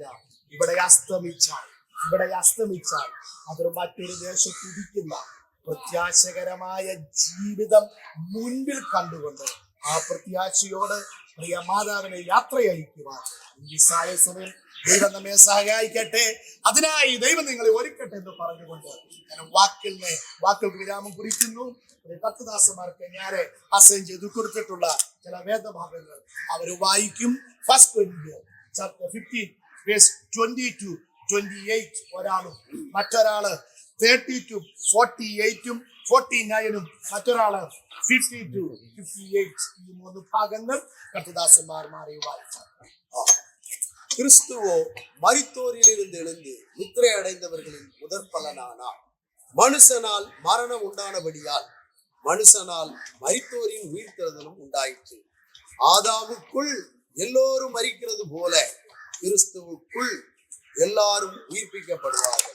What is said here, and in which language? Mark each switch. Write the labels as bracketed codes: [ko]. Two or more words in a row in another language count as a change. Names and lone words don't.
[ml] ഇവിടെ അസ്തമിച്ചാൽ അതൊരു മറ്റൊരു ദേശത്ത് ഉദിക്കുന്ന പ്രത്യാശകരമായ ജീവിതം മുൻപിൽ കണ്ടുകൊണ്ട് ആ പ്രത്യാശയോട് പ്രിയ മാതാവിനെ യാത്രയയക്കുവാൻ ഈ സമയം ദൈവം നമ്മെ സഹായിക്കട്ടെ. അതിനായി ദൈവം നിങ്ങളെ ഒരുക്കട്ടെ എന്ന് പറഞ്ഞുകൊണ്ട് ഞാൻ വാക്കുകൾക്ക് വിരാമം കുറിക്കുന്നു. കർത്തദാസന്മാർക്ക് ഞാൻ അസൈൻ ചെയ്ത് കൊടുത്തിട്ടുള്ള ചില വേദഭാഗങ്ങൾ അവർ വായിക്കും. [en] First Corinthians chapter 15 verse [ml] 20-28 ഒരാളും, മറ്റൊരാള് 30-48 49 മറ്റൊരാള് 50-58 ഈ 3 ഭാഗങ്ങൾ കർത്തദാസന്മാർ മാറി വായിച്ചു. [ta] கிறிஸ்துவோ மரித்தோரிலிருந்து எழுந்து நித்திரை அடைந்தவர்களின் முதற் பலனானார். மனுஷனால் மரணம் உண்டானபடியால் மனுஷனால் மரித்தோரின் உயிர்த்தெழுதலும் உண்டாயிற்று. ஆதாமுக்குள் எல்லோரும் மரிக்கிறது போல கிறிஸ்துவுக்குள் எல்லாரும் உயிர்ப்பிக்கப்படுவார்கள்.